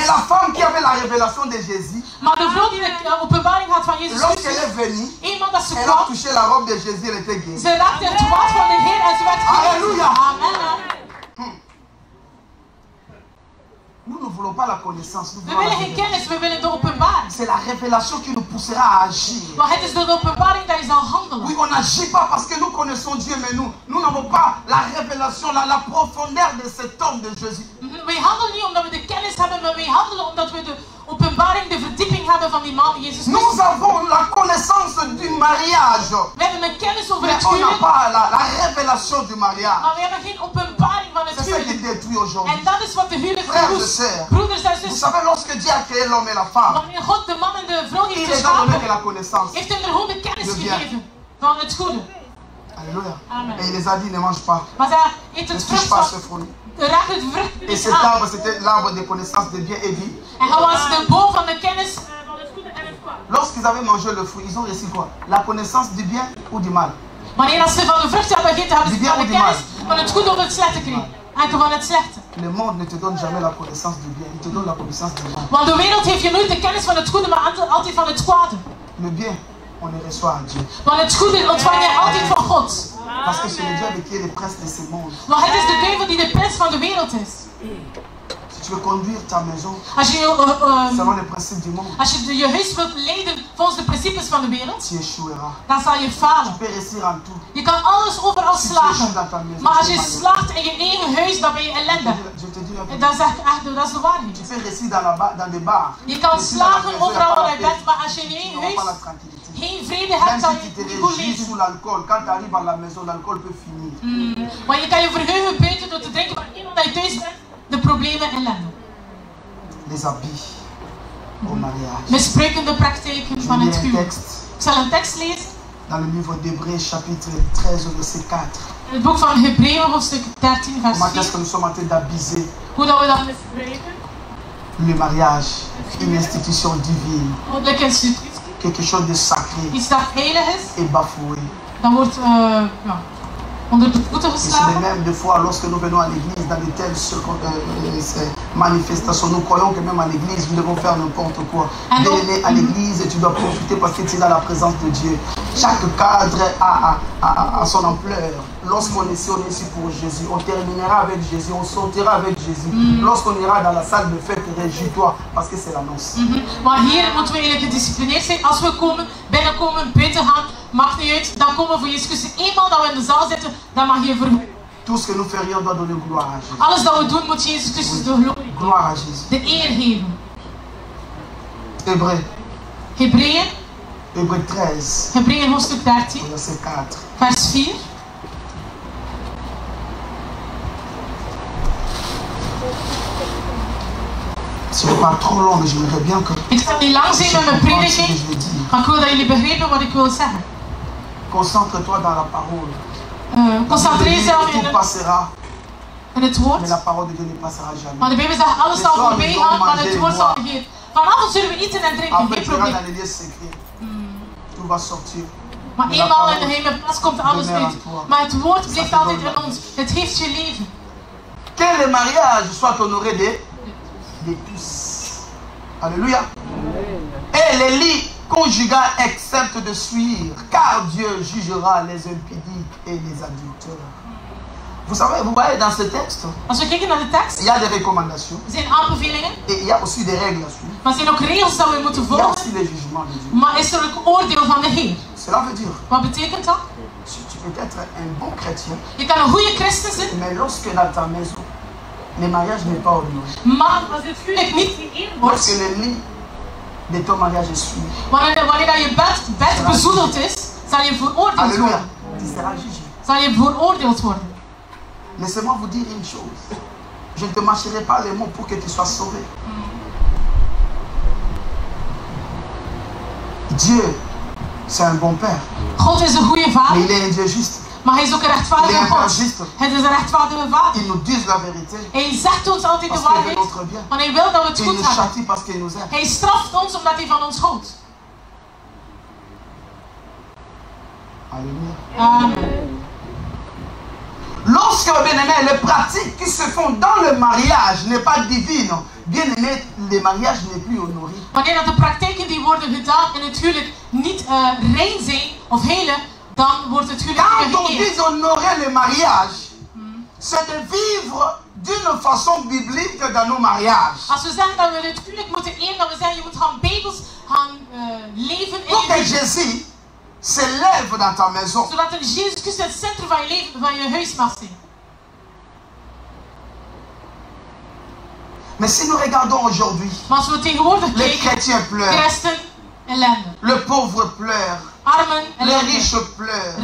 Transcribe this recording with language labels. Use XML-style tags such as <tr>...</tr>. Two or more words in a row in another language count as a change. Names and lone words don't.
<fr>Mais la femme qui avait la révélation de Jésus,</fr> <nl>maar de vrouw die de openbaring had van Jezus</nl> <fr>lorsqu'elle Christus, est venue,</fr> <nl>eenmaal dat ze</nl> <fr>elle a</fr> <nl>kwam,</nl> <fr>touché la robe de Jésus, elle était guérie.</fr> <nl>ze raakte het gewaad van de Heer en ze werd genezen.</nl> <fr>Alléluia.</fr> <nl>Amen.</nl> <fr>Nous ne voulons pas la connaissance.</fr> <nl>We willen geen kennis, we willen de openbaring.</nl> <fr>C'est la révélation qui nous poussera à agir.</fr> <nl>Maar het is door de openbaring dat je zal handelen.</nl> <fr>Oui, on n'agit pas parce que nous connaissons Dieu, mais nous n'avons pas la révélation, la profondeur de cet homme de Jésus.</fr> <nl>Wij handelen niet omdat we de kennis hebben, maar wij handelen omdat we de openbaring, de verdieping hebben van die man, Jezus Christus.</nl> <fr>Nous avons la connaissance du mariage.</fr> <nl>We hebben een kennis over</nl> <fr>Mais</fr> <nl>het</nl> <fr>on n'a</fr> <nl>huwelijk,</nl> <fr>pas la révélation du mariage.</fr> <nl>maar we hebben geen openbaring van het</nl> <fr>C'est ça qui</fr> <nl>huwelijk.</nl> <fr>détruit aujourd'hui.</fr> <nl>En dat is wat de huwelijk</nl> <fr>Frères et</fr> <nl>verwoest.</nl> <fr>sœurs,</fr> <nl>Broeders en</nl> <fr>vous</fr> <nl>zussen,</nl> <fr>savez, lorsque Dieu a créé l'homme et la femme,</fr> <nl>wanneer God de man en de vrouw</nl> <fr>il</fr> <nl>heeft</nl> <fr>les a donné que</fr> <nl>geschapen,</nl> <fr>la connaissance.</fr> <nl>heeft hem er gewoon de kennis</nl> <fr>De bien.</fr> <nl>gegeven van het goede.</nl> <fr>Alléluia.</fr> <nl>Amen.</nl> <fr>Et il les a dit, ne mange pas.</fr> <nl>Maar zij eet</nl> <fr>Ne</fr> <nl>het</nl> <fr>touche</fr> <nl>vrucht</nl> <fr>pas</fr> <nl>van,</nl> <fr>ce fruit.</fr> <nl>raak het vrucht</nl> <fr>Et</fr> <nl>niet</nl> <fr>cet</fr> <nl>aan.</nl> <fr>arbre, c'était l'arbre de connaissance de bien et du.</fr> <nl>En hij was de boom van de kennis.</nl> <fr>Lorsqu'ils avaient mangé le fruit, ils ont reçu quoi? La connaissance du bien ou du mal?</fr> <nl>Wanneer ze van de vrucht hebben gegeten, hebben ze Die van de bien kennis van het goede of het slechte gekregen. Enkel van het slechte.</nl> <fr>Le monde ne te donne jamais la connaissance du bien, il te donne la connaissance du mal.</fr> <nl>Want de wereld heeft je nooit de kennis van het goede, maar altijd van het kwade.</nl> <fr>Le bien, on le reçoit à Dieu.</fr> <nl>Want het goede ontvang je altijd van God.</nl> <fr>Parce que c'est le diable qui est le prince de ce monde.</fr> <nl>Want het is de duivel die de prins van de wereld is.</nl> <fr>Si tu veux conduire ta maison</fr> <nl>Als je</nl> <fr>selon les principes du monde,</fr> <nl>je huis wilt leiden volgens de principes van de wereld,</nl> <fr>tu échoueras.</fr> <nl>dan zal je falen.</nl> <fr>Tu peux réussir en tout.</fr> <nl>Je kan alles overal</nl> <fr>Si tu échoues</fr> <nl>slagen.</nl> <fr>dans ta maison,</fr> <nl>Maar als</nl> <fr>tu</fr> <nl>je</nl> <fr>es malheureux.</fr> <nl>slaagt in je eigen huis, dan ben je ellende.</nl> <fr>Je te dis un peu.</fr> <nl>En dat is echt, dat is de waarheid.</nl> <fr>Tu peux réussir dans des bars.</fr> <nl>Je kan</nl> <fr>Réussir dans la</fr> <nl>slagen</nl> <fr>maison, il n'y a</fr> <nl>overal</nl> <fr>pas</fr> <nl>waar</nl> <fr>la</fr> <nl>je</nl> <fr>paix.</fr> <nl>bent, maar als je in je</nl> <fr>Tu</fr> <nl>eigen</nl> <fr>n'auras pas la</fr> <nl>huis</nl> <fr>tranquillité.</fr> <nl>geen vrede</nl> <fr>Même</fr> <nl>hebt, dan</nl> <fr>si tu te</fr> <nl>je niet goed</nl> <fr>réjouis</fr> <nl>leven.</nl> <fr>sous l'alcool, quand tu arrives à la maison, l'alcool peut finir.</fr> <nl>Maar je kan je verheugen buiten door te drinken, maar eenmaal dat je thuis bent, de problemen ellende.</nl> <fr>Les habits au mariage.</fr> <nl>Misbruikende praktijken</nl> <fr>Je</fr> <nl>van</nl> <fr>lis</fr> <nl>het</nl> <fr>un</fr> <nl>huwelijk.</nl> <fr>texte</fr> <nl>Ik zal een tekst lezen</nl> <fr>dans le livre d'Hébreux, chapitre 13, verset 4.</fr> <nl>in het boek van Hebreeën, hoofdstuk 13, vers</nl> <fr>Comment est-ce 4. que nous sommes en train d'abuser</fr> <nl>Hoe dat we dat misbruiken.</nl> <fr>le mariage, une institution divine,</fr> <nl>Goddelijke institutie,</nl> <fr>quelque chose de sacré,</fr> <nl>iets dat heilig is,</nl> <fr>est bafoué.</fr> <nl>dan wordt onder de voeten</nl> <fr>Et c'est</fr> <nl>geslagen.</nl> <fr>même des fois, lorsque nous venons à l'église, dans de telles manifestations, nous croyons que même à l'église, nous devons faire n'importe quoi. Venez à l'église et tu dois profiter parce que tu es dans la présence de Dieu. Chaque cadre a son ampleur. Lorsqu'on est ici, on est ici pour Jésus. On terminera avec Jésus, on sortira avec Jésus. Lorsqu'on ira dans la salle de fête, réjouis-toi parce que c'est l'annonce.</fr> <nl>Maar hier moeten we eigenlijk gedisciplineerd zijn. Als we binnenkomen, buiten gaan, maakt niet uit. Dan komen we voor Jezus Christus. Eenmaal dat we in de zaal zitten, dan mag je verhoeven.</nl> <fr>Tout ce que nous ferions doit donner gloire à Jésus.</fr> <nl>Alles dat we doen, moet Jezus Christus de glorie,</nl> <fr>Gloire à Jésus.</fr> <nl>de eer geven.</nl> <fr>Hébreux,</fr> <nl>Hebreeën,</nl> <fr>Hébreux 13,</fr> <nl>Hebreeën hoofdstuk 13,</nl> <fr>verset 4.</fr> <nl>vers 4.</nl> <fr>Ce n'est pas trop long, mais j'aimerais bien que</fr> <nl>Ik zal niet lang zijn met mijn</nl> <fr>comprends ce que</fr> <nl>prediking,</nl> <fr>je veux dire.</fr> <nl>maar ik wil dat jullie begrijpen wat ik wil zeggen.</nl> <fr>Concentre-toi dans la parole.</fr> <nl>Concentreer jezelf</nl> <fr>Tout passera,</fr> <nl>in het woord.</nl> <fr>mais la parole de Dieu ne passera jamais.</fr> <nl>Maar de Bijbel zegt, alles zal voorbij gaan, maar het woord zal begeven. Vanavond zullen we eten en drinken,</nl> <fr>Après,</fr> <nl>geen</nl> <fr>tu iras</fr> <nl>probleem.</nl> <fr>dans les lieux secrets. Tout va sortir.</fr> <nl>Maar eenmaal in de geheime plaats komt alles uit. Maar het woord blijft altijd in ons. Het geeft je leven.</nl> <fr>Que le mariage soit honoré de tous. Alléluia. Et les lits conjugaux acceptent de suivre, car Dieu jugera les impudiques et les adultères. Vous savez, vous voyez dans ce texte,</fr> <nl>Als we kijken naar de tekst,</nl> <fr>il y a des recommandations</fr> <nl>er zijn aanbevelingen,</nl> <fr>et il y a aussi des règles à suivre.</fr> <nl>maar er zijn ook regels dat we moeten</nl> <fr>Il y a</fr> <nl>volgen.</nl> <fr>aussi les jugements de Dieu.</fr> <nl>Maar is er ook oordeel van de Heer.</nl> <fr>Cela veut dire,</fr> <nl>Wat betekent dat?</nl> <fr>tu peux être un bon chrétien,</fr> <nl>Je kan een goede christen zijn,</nl> <fr>mais lorsque dans ta maison, le mariage n'est pas honoré,</fr> <nl>maar als het huwelijk niet wordt,</nl> <fr>lorsque le lit de ton mariage est souillé,</fr> <nl>wanneer je bed bezoedeld is, zal je veroordeeld</nl> <fr>alléluia,</fr> <nl>worden.</nl> <fr>tu seras jugé.</fr> <nl>Zal je veroordeeld worden.</nl> <fr>Laissez-moi vous dire une chose. Je ne te marcherai pas les mots pour que tu sois sauvé. Dieu, c'est un bon père,</fr> <nl>God is een goede</nl> <fr>mais</fr> <nl>vader,</nl> <fr>il est un Dieu juste.</fr> <nl>maar hij is ook een</nl> <fr>Il est</fr> <nl>rechtvaardige</nl> <fr>un père</fr> <nl>God.</nl> <fr>juste.</fr> <nl>Het is een rechtvaardige vader.</nl> <fr>Il nous dit la vérité</fr> <nl>Hij zegt ons altijd de</nl> <fr>parce qu'il veut</fr> <nl>waarheid,</nl> <fr>notre bien.</fr> <nl>want hij wil dat we het</nl> <fr>Il</fr> <nl>goed</nl> <fr>nous</fr> <nl>hebben.</nl> <fr>châtie parce qu'il nous aime.</fr> <nl>Hij straft ons omdat hij van ons houdt.</nl> <fr>Alléluia.</fr> <nl>Amen.</nl> <fr>Lorsque, bien-aimé, les pratiques qui se font dans le mariage n'est pas divine, bien-aimé, le mariage n'est plus honoré.</fr> <nl>Wanneer dat de praktijken die worden gedaan in het huwelijk niet rein zijn of heilig, dan wordt het huwelijk</nl> <fr>Quand</fr> <nl>niet</nl> <fr>on</fr> <nl>geëerd.</nl> <fr>dit honorer le mariage, c'est de vivre d'une façon biblique dans nos mariages.</fr> <nl>Als we zeggen dat we het huwelijk moeten eren, dan we zeggen je moet gaan bijbels gaan leven in</nl> <fr>Pour</fr> <nl>je</nl> <fr>que</fr> <nl>leven.</nl> <fr>Jésus s'élève dans ta maison.</fr> <nl>Zodat een Jezus Christus het centrum van je leven, van je huis mag zijn.</nl> <fr>Mais si nous regardons aujourd'hui,</fr> <nl>Maar als we tegenwoordig</nl> <fr>les</fr> <nl>kijken,</nl> <fr>chrétiens pleurent,</fr> <nl>christen, ellende.</nl> <fr>le pauvre pleure,</fr> <nl>Armen,</nl> <fr>les</fr> <nl>ellende.</nl> <fr>riches pleurent,</fr>